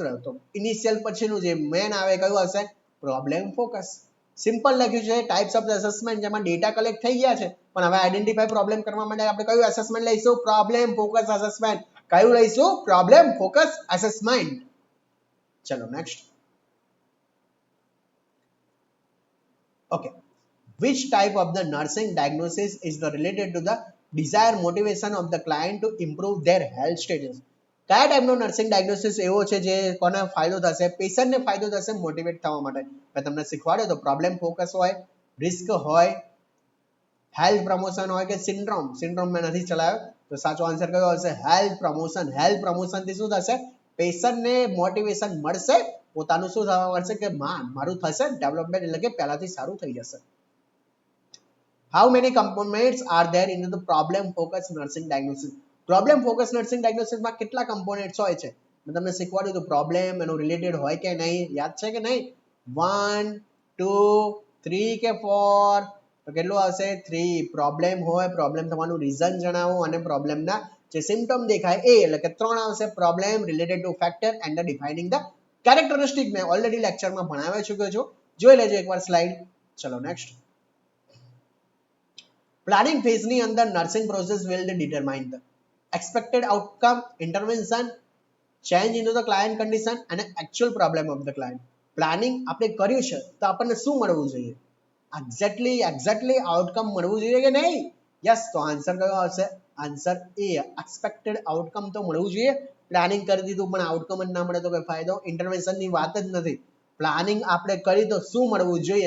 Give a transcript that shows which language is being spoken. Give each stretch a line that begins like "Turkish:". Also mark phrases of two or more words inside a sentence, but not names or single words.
Gujarati: તો ઇનિશિયલ પછીનું જે મેન આવે કયું હશે?
English: problem focus.
Gujarati: સિમ્પલ લખ્યું છે,
English: types of assessment
Gujarati: જેમાં
English: data collect
Gujarati: થઈ ગયા છે પણ હવે
English: identify problem
Gujarati: કરવા માટે આપણે કયું એસેસમેન્ટ લઈશું?
English: problem focus assessment.
Gujarati: કયું લઈશું?
English: problem focus assessment.
Gujarati: ચલો નેક્સ્ટ.
English: Okay. Which type of the nursing diagnosis is the related to the desire motivation of the client to improve their health status?
Gujarati: કયા ટાઈપનો
English: nursing diagnosis
Gujarati: એવો છે જે કોને ફાયદો થશે? પેશન્ટને ફાયદો થશે મોટિવેટ થવા માટે. મેં તમને શીખવાડ્યો તો
English: problem focus
Gujarati: હોય, રિસ્ક હોય,
English: health promotion
Gujarati: હોય કે સિન્ડ્રોમ. સિન્ડ્રોમ મેં નથી ચલાવ્યો. તો સાચો આન્સર કયો હશે?
English: health promotion.
Gujarati: હેલ્થ પ્રમોશનથી શું થશે? પેશન્ટને મોટિવેશન મળશે, પોતાનું શું થવા મળશે કે મારું થશે ડેવલપમેન્ટ, એટલે કે પહેલાથી સારું થઈ જશે.
English: How many components are there in the problem focused nursing diagnosis? Problem focused nursing diagnosis
Gujarati: માં કેટલા components હોય છે? મેં તમને શીખવાડ્યું હતું problem એનું related હોય કે નહીં, યાદ છે કે નહીં? 1 2 3 કે 4? તો કેટલું આવશે? 3. problem હોય, problem તમારું reason જણાવો અને problem ના જે symptom દેખાય એ એટલે કે 3 આવશે.
English: problem related to factor and the defining the characteristic
Gujarati: મેં ઓલરેડી લેક્ચરમાં ભણાવી ચૂક્યો છું, જોઈ લેજો એકવાર સ્લાઇડ. ચલો નેક્સ્ટ. પ્લાનિંગ ફેઝની અંદર
English: nursing process will determine the expected outcome, intervention, change into the client condition and actual problem of the client condition and actual problem of the client.
Gujarati: પ્લાનિંગ આપણે કર્યું છે તો આપણને શું મળવું જોઈએ?
English: exactly outcome
Gujarati: મળવું જોઈએ કે નહીં? યસ. તો આન્સર કયો આવશે? આન્સર એ,
English: expected outcome
Gujarati: તો મળવું જોઈએ. પ્લાનિંગ કરી દીધું પણ આઉટકમ જ ના મળે તો કઈ ફાયદો? ઇન્ટરવેન્શનની વાત જ નથી. પ્લાનિંગ આપણે કરી તો શું મળવું જોઈએ?